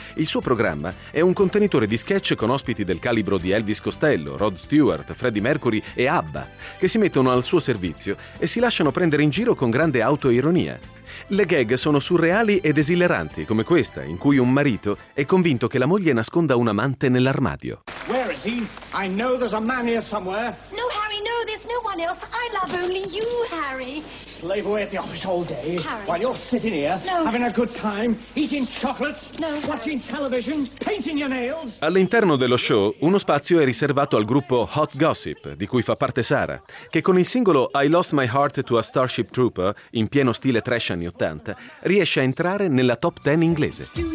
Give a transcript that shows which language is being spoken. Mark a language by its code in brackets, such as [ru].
[it] Il suo programma è un contenitore di sketch con ospiti del calibro di Elvis Costello, Rod Stewart, Freddie Mercury e ABBA, che si mettono al suo servizio e si lasciano prendere in giro con grande autoironia. Le gag sono surreali ed esileranti, come questa, in cui un marito è convinto che la moglie nasconda un amante nell'armadio. [en] Where is he? I know there's a man here somewhere. No, Harry, no, there's no one else. I love only you, Harry. Slave away at the office all day. Harry. While you're sitting here, no. Having a good time, eating chocolates, no, watching television, painting your nails. [it] All'interno dello show, uno spazio è riservato al gruppo Hot Gossip, di cui fa parte Sarah, che con il singolo I Lost My Heart to a Starship Trooper, in pieno stile trash anni 80, riesce a entrare nella top 10 inglese.